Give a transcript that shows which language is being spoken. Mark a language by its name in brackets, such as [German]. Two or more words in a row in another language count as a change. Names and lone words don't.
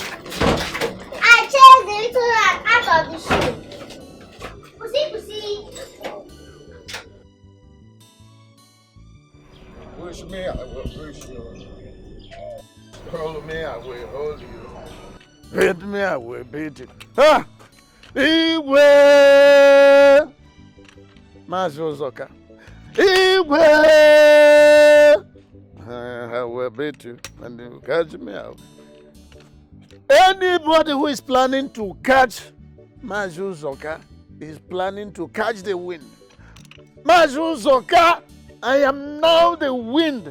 [English] I chased the little rat out of the shoe. Pussy. Wish me, I will wish you. Hold me, I will hold you. Beat me, I will beat you. Ah! Iwe! Mazuzoka. Iwe! I will beat you and you catch me out. Anybody who is planning to catch Mazuzoka is planning to catch the wind. Mazuzoka! I am now the wind.